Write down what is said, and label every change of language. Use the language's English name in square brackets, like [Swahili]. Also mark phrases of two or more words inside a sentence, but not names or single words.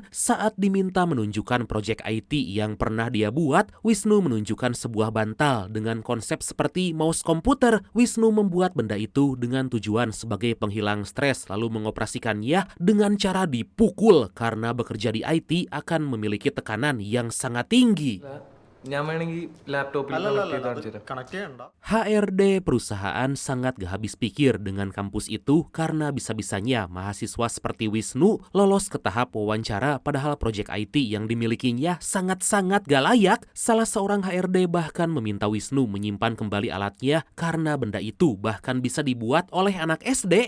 [Indonesian] Saat diminta menunjukkan proyek IT yang pernah dia buat, Wisnu menunjukkan sebuah bantal dengan konsep seperti mouse komputer. Wisnu membuat benda itu dengan tujuan sebagai penghilang stres lalu mengoperasikannya dengan cara dipukul karena bekerja di IT akan memiliki tekanan yang sangat tinggi. [Malayalam] ഞാൻ വേണമെങ്കിൽ ലാപ്ടോപ്പിൽ കണക്ട് ചെയ്യണ്ട. [Indonesian] HRD perusahaan sangat gak habis pikir dengan kampus itu karena bisa-bisanya mahasiswa seperti Wisnu lolos ke tahap wawancara padahal proyek IT yang dimilikinya sangat-sangat gak layak. Salah seorang HRD bahkan meminta Wisnu menyimpan kembali alatnya karena benda itu bahkan bisa dibuat oleh anak SD.